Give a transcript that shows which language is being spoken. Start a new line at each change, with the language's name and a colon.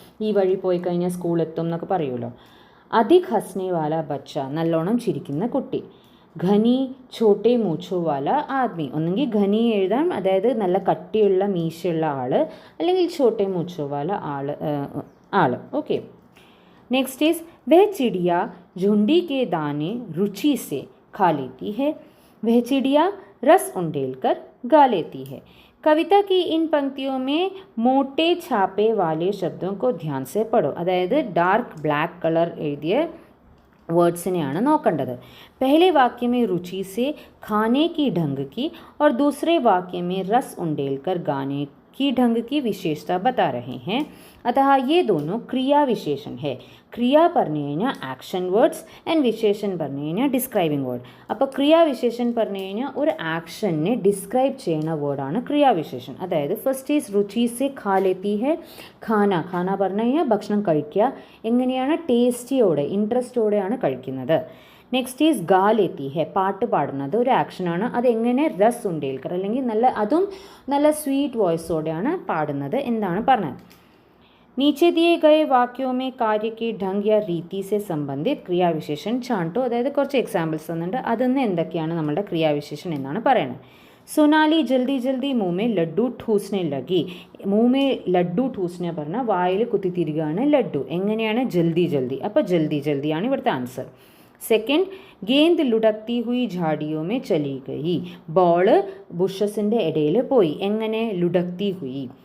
Malayalam: ഈ വഴി പോയി കഴിഞ്ഞാൽ സ്കൂളെത്തും എന്നൊക്കെ പറയുമല്ലോ.
Hindi: അധിക് ഹസ്നെ വാല ബച്ച,
Malayalam: നല്ലോണം ചിരിക്കുന്ന കുട്ടി.
Hindi: ഘനി ഛോട്ടെ മൂച്ചോ വാല ആദ്മി.
Malayalam: ഒന്നെങ്കിൽ ഘനി എഴുതാം, അതായത് നല്ല കട്ടിയുള്ള മീശയുള്ള ആൾ, അല്ലെങ്കിൽ
Hindi: ഛോട്ടെ മൂച്ചോ വാല
Malayalam: ആൾ. ഓക്കെ.
English: next is
Hindi: വह चिड़िया झुंडी के दाने रुचि से खा लेती है, वह चिड़िया रस उंडेल कर गा लेती है. कविता की इन पंक्तियों में मोटे छापे वाले शब्दों को ध्यान से पढ़ो.
Malayalam: അതായത് ഡാർക്ക് ബ്ലാക്ക് കളർ എഴുതിയ वर्ड्सനെയാണ് നോക്കേണ്ടത്.
Hindi: पहले वाक्य में रुचि से खाने की ढंग की और दूसरे वाक्य में रस उंडेल कर गाने की ढंग की विशेषता बता रहे हैं. अतः ये दोनों क्रिया विशेषण है.
Malayalam: ക്രിയ പറഞ്ഞു കഴിഞ്ഞാൽ ആക്ഷൻ വേർഡ്സ് ആൻഡ് വിശേഷൻ പറഞ്ഞു കഴിഞ്ഞാൽ ഡിസ്ക്രൈബിങ് വേർഡ്. അപ്പോൾ ക്രിയാവിശേഷൻ പറഞ്ഞു കഴിഞ്ഞാൽ ഒരു ആക്ഷനെ ഡിസ്ക്രൈബ് ചെയ്യുന്ന വേർഡാണ് ക്രിയാവിശേഷൻ. അതായത് ഫസ്റ്റ് ഈസ്
Hindi: രുചി സെ ഖാ ലേത്തി ഹെ.
Malayalam: ഖാന പറഞ്ഞു കഴിഞ്ഞാൽ ഭക്ഷണം കഴിക്കുക. എങ്ങനെയാണ്? ടേസ്റ്റിയോടെ, ഇൻട്രസ്റ്റോടെയാണ് കഴിക്കുന്നത്. നെക്സ്റ്റ് ഈസ്
Hindi: ഗാ ലേത്തി ഹെ,
Malayalam: പാട്ട് പാടുന്നത് ഒരു ആക്ഷനാണ്. അതെങ്ങനെ?
Hindi: രസ് ഉണ്ടേൽക്കർ,
Malayalam: അല്ലെങ്കിൽ നല്ല സ്വീറ്റ് വോയിസോടെയാണ് പാടുന്നത് എന്താണ് പറഞ്ഞത്.
Hindi: नीचे दिए गए वाक्यों में कार्य के ढंग या रीति से संबंधित क्रियाविशेषण छांटो.
Malayalam: അതായത് കുറച്ച് എക്സാമ്പിൾസ് തന്നിട്ടുണ്ട്. അതിൽ എന്തൊക്കെയാണ് നമ്മളുടെ ക്രിയാവിശേഷൻ എന്നാണ് പറയുന്നത്.
Hindi: सोनाली जल्दी जल्दी मुँह में लड्डू ठूसने लगी. मुँह में लड्डू ठूसने
Malayalam: പറഞ്ഞാൽ വായിൽ കുത്തിത്തിരിക്കുകയാണ് ലഡ്ഡു. എങ്ങനെയാണ്?
Hindi: ജൽദി ജൽദി.
Malayalam: അപ്പോൾ ജൽദി ജൽദിയാണ് ഇവിടുത്തെ ആൻസർ. Second,
Hindi: ഗേന്ദ് ലുടക്തി ഹുയി ഝാഡിയോ may ചലി ഗയി.
Malayalam: ബോള് ബുഷസിൻ്റെ ഇടയിൽ പോയി. എങ്ങനെ?
Hindi: ലുടക്തി ഹുയി.